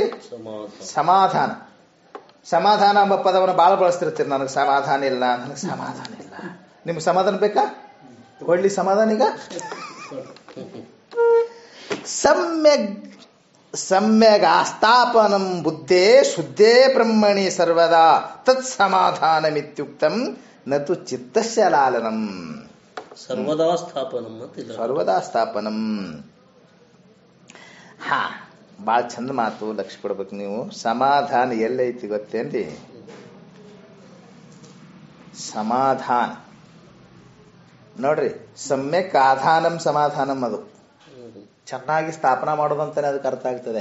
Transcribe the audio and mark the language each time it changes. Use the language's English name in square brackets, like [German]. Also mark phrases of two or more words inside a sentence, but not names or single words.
[Kannada] ಸಮಾಧಾನ. ಸಮಾಧಾನ ಎಂಬ ಪದವನ್ನು ಬಹಳ ಬಳಸ್ತಿರ್ತೀರಿ. ನನಗೆ ಸಮಾಧಾನ ಇಲ್ಲ, ನನಗೆ ಸಮಾಧಾನ ಇಲ್ಲ. ನಿಮ್ಗೆ ಸಮಾಧಾನ ಬೇಕಾ? ಕೊಡ್ಲಿ ಸಮಾಧಾನ. ಈಗ [Sanskrit] ಸಮ್ಯಗ್ ಆಸ್ಥಾಪನಂ ಬುದ್ಧೇ ಶುದ್ಧೇ ಬ್ರಹ್ಮಣಿ ಸರ್ವದಾ ತತ್ ಸಮಾಧಾನಮಿತ್ಯುಕ್ತಂ ನತು ಚಿತ್ತಸ್ಯ ಲಾಲನಂ. ಸರ್ವದಾ ಸ್ಥಾಪನಂ [Kannada] ಅಂತಿಲ್ಲ, [Sanskrit] ಸರ್ವದಾ ಸ್ಥಾಪನಂ. [Kannada] ಹಾ, ಬಾಳ ಚಂದ ಮಾತು, ಲಕ್ಷ್ಯ ಕೊಡ್ಬೇಕು ನೀವು. ಸಮಾಧಾನ ಎಲ್ಲೈತಿ ಗೊತ್ತೇನ್ರಿ? ಸಮಾಧಾನ ನೋಡ್ರಿ, [Sanskrit] ಸಮ್ಯಕ್ ಆಧಾನಂ ಸಮಾಧಾನಂ. [Kannada] ಅದು ಚೆನ್ನಾಗಿ ಸ್ಥಾಪನಾ ಮಾಡೋದಂತಾನೆ ಅದಕ್ಕೆ ಅರ್ಥ ಆಗ್ತದೆ.